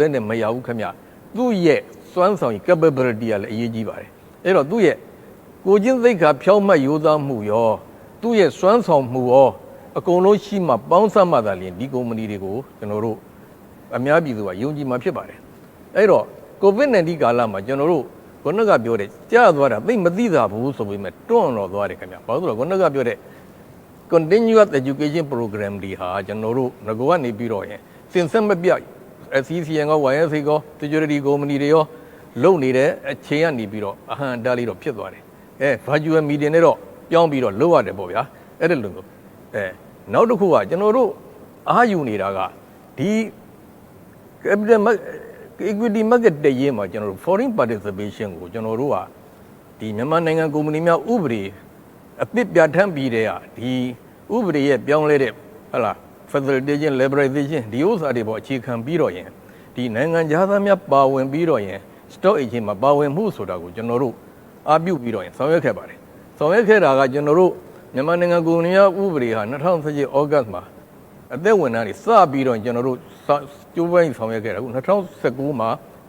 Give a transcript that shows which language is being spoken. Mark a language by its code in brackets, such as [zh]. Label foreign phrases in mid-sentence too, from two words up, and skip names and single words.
[my] ည်းနဲ့မရဘူးခင်ဗျသူ့ရဲ့စွမ်းဆောင်ရည် capability ကလည်းအရေးကြီးပါတယ်အဲ့တော့သူ့ရဲ့ကိုချင်းသိက္ခာဖြောင့်မတ်ရိုးသားမှုရောသူ့ရဲ့စွမ်းဆောင်မှုရောအကုန်လုံးရှိမှပေါင်းစပ်မှသာလျှင်ဒီ company တွေကိုကျွန်တော်တို့အများပြည်သူကယုံကြည်မှာဖြစ်ပါတယ်အဲ့တော့ COVID-19 ကာလမှာကျွန်တော်တို့ ခုနကပြောတဲ့ကြားသွားတာသိမသိတာဘူးဆိုပေမဲ့တွန့်တော့သွားတယ်ခင်ဗျဘာလို့လဲဆိုတော့ခုနကပြောတဲ့ [en] continuous education program [my] တွေဟာကျွန်တော်တို့ငကောကနေပြီးတော့ရင်စင်ဆက်မပြတ် SCCN က YSA က security company တွေရောလုံနေတဲ့အချိန်ကနေပြီးတော့အဟံတားလေးတော့ဖြစ်သွားတယ် [en] virtual meeting [my] နဲ့တော့ပြောင်းပြီးတော့လုပ်ရတယ်ပေါ့ဗျာအဲ့ဒါလိုမျိုးနောက်တစ်ခုကကျွန်တော်တို့အား ယူနေတာကဒီ [en] capital equity market [my] တည်ရင်မှာကျွန်တော်တို့ [en] foreign participation [my] ကိုကျွန်တော်တို့ကဒီမြန်မာနိုင်ငံကုမ္ပဏီများဥပဒေအသစ် ပြဋ္ဌာန်းပြီးတဲ့ကဒီဥပဒေရဲ့ပြောင်းလဲတဲ့ဟုတ်လား [en] facilitation liberalization [my] ဒီဥစ္စာတွေပေါ်အခြေခံပြီးတော့ရင်ဒီနိုင်ငံသားများပါဝင်ပြီးတော့ရင် [en] stock exchange [my] မှာပါဝင်မှုဆိုတာကိုကျွန်တော်တို့အားပြုပြီးတော့ရင်ဆောင်ရွက်ခဲ့ပါတယ်ဆောင်ရွက်ခဲ့တာကကျွန်တော်တို့မြန်မာနိုင်ငံကုမ္ပဏီများဥပဒေဟာ2017 August မှာအသက်ဝင်တာတွေစပြီးတော့ကျွန်တော်တို့ကျိုးပိုင်းဆောင်ရွက်ခဲ့တာအခု2019မှာ